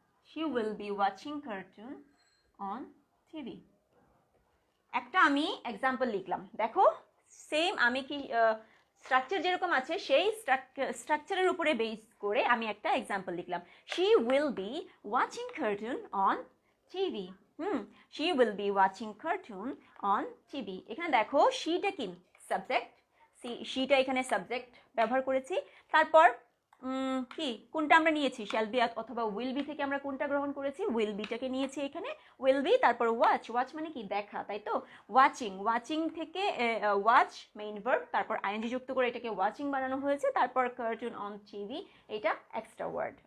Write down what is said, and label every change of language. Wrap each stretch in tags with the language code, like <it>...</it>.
<en>She will be watching cartoon on TV.</en> <bn>একটা আমি example লিখলাম, দেখো সেম আমি কি স্ট্রাকচার যেরকম আছে সেই স্ট্রাকচারের উপরে বেস করে আমি একটা এক্সাম্পল লিখলাম।</bn> <en>She will be watching cartoon on TV. She will be watching cartoon on TV.</en> <bn>এখানে দেখো sheটা কি সাবজেক্ট, sheটা এখানে সাবজেক্ট ব্যবহার করেছি। তারপর কি কোনটা আমরা নিয়েছি, শ্যাল বি অথবা উইল বি থেকে আমরা কোনটা গ্রহণ করেছি, উইল বিটাকে নিয়েছি এখানে, উইল বি। তারপর ওয়াচ মানে কি দেখা, তাই তো, ওয়াচিং থেকে ওয়াচ মেইন ভার্ব, তারপর আইএনজি যুক্ত করে এটাকে ওয়াচিং বানানো হয়েছে, তারপর কার্টুন অন টিভি এটা এক্সট্রা ওয়ার্ড।</bn>